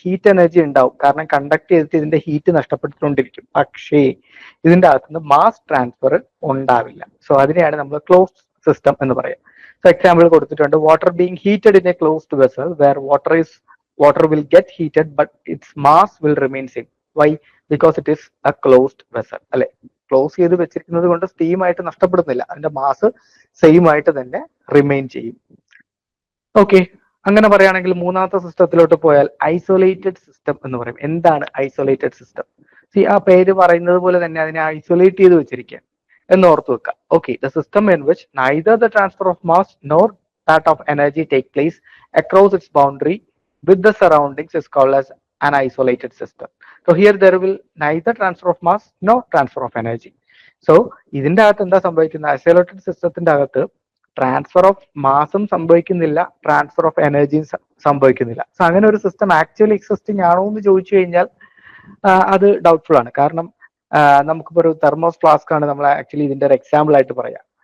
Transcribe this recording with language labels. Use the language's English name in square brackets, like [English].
[Malayalam] Heat energy ഉണ്ടാവും, കാരണം conduct ചെയ്തിട്ട് ഇതിന്റെ ഹീറ്റ് നഷ്ടപ്പെട്ടുകൊണ്ടിരിക്കും. പക്ഷേ ഇതിന്റെ അകത്തുനിന്ന് മാസ് ട്രാൻസ്ഫർ ഉണ്ടാവില്ല. [English] so [Malayalam] അതിനെയാണ് നമ്മൾ ക്ലോസ്ഡ് സിസ്റ്റം എന്ന് പറയാം. [English] so example [Malayalam] കൊടുത്തിട്ടുണ്ട്, [English] Water being heated in a closed vessel where water will get heated but its mass will remain same. Why? Because it is a closed vessel, [Malayalam] അല്ലെ? Close ചെയ്ത് വെച്ചിരിക്കുന്നത് കൊണ്ട് steam ആയിട്ട് നഷ്ടപ്പെടുന്നില്ല, അതിന്റെ mass same ആയിട്ട് തന്നെ remain ചെയ്യും. ഓക്കെ, അങ്ങനെ പറയുകയാണെങ്കിൽ മൂന്നാമത്തെ സിസ്റ്റത്തിലോട്ട് പോയാൽ ഐസൊലേറ്റഡ് സിസ്റ്റം എന്ന് പറയും. എന്താണ് ഐസൊലേറ്റഡ് സിസ്റ്റം? ആ പേര് പറയുന്നത് പോലെ തന്നെ അതിനെ ഐസൊലേറ്റ് ചെയ്ത് വെച്ചിരിക്കുക എന്ന് ഓർത്ത് വെക്കുക. [English] Okay, the system in which neither the transfer of mass nor that of energy take place across its boundary with the surroundings is called as an isolated system. So here there will neither transfer of mass nor transfer of energy. [Malayalam] So ഇതിന്റെ അകത്ത് എന്താ സംഭവിക്കുന്നത്? Isolated സിസ്റ്റത്തിന്റെ അകത്ത് transfer of മാസും സംഭവിക്കുന്നില്ല, transfer of എനർജിയും സംഭവിക്കുന്നില്ല. So അങ്ങനെ ഒരു സിസ്റ്റം ആക്ച്വലി എക്സിസ്റ്റിംഗ് ആണോ എന്ന് ചോദിച്ചു കഴിഞ്ഞാൽ അത് ഡൗട്ട്ഫുൾ ആണ്. കാരണം നമുക്കിപ്പോ ഒരു തെർമോസ് ഫ്ലാസ്ക് ആണ് നമ്മൾ ആക്ച്വലി ഇതിന്റെ ഒരു എക്സാമ്പിൾ ആയിട്ട് പറയാം.